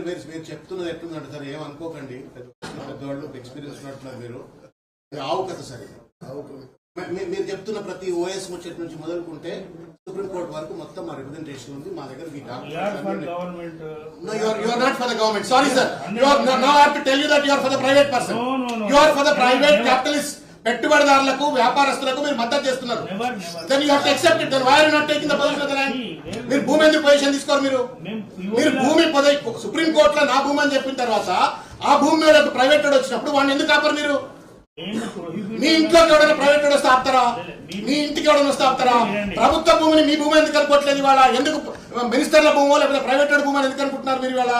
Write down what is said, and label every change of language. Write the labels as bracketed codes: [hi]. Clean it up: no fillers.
[te] మీరు చెప్తున్నది ఎట్లుందంటే సార్ ఏమనుకోకండి, పెద్దవాళ్ళు ఎక్స్పీరియన్స్ ఉన్నట్టున్నారు మీరు. ఆవు కథ సార్ ఇది. మీరు చెప్తున్న ప్రతి ఓఎస్ ముచ్చట్ నుంచి మొదలుకుంటే సుప్రీం కోర్ట్ వరకు మొత్తం మా రిప్రజెంటేషన్ ఉంది మా దగ్గర. [en] Government you are not for the government. Sorry sir, now I have to tell you that you are for the private person. No. You are for the private capitalist. [te] పెట్టుబడిదారులకు వ్యాపారస్తులకు మీరు మద్దతు చేస్తున్నారు. [en] Then you have to accept it. Then why are you not taking the position of the land? [te] మీరు భూమి ఎందుకు position తీసుకోరు? మీరు భూమి సుప్రీం కోర్టులో నా భూమి అని చెప్పిన తర్వాత ఆ భూమి మీద ప్రైవేట్ వాడు వచ్చినప్పుడు వాడిని ఎందుకు ఆపరు మీరు? ఏంటి prohibit మీ ఇంట్లోకి ఎవడైనా ప్రైవేట్ వాడు వస్తే ఆపుతారా? మీ ఇంటికి ఎవడైనా వస్తే ఆపుతారా? ప్రభుత్వ భూమిని మీ భూమి ఎందుకు అనుకోవట్లేదు ఇవాళ? ఎందుకు మినిస్టర్ల భూమో లేకపోతే ప్రైవేట్ వాడి భూమి అని ఎందుకు అనుకుంటున్నారు మీరు ఇవాళ?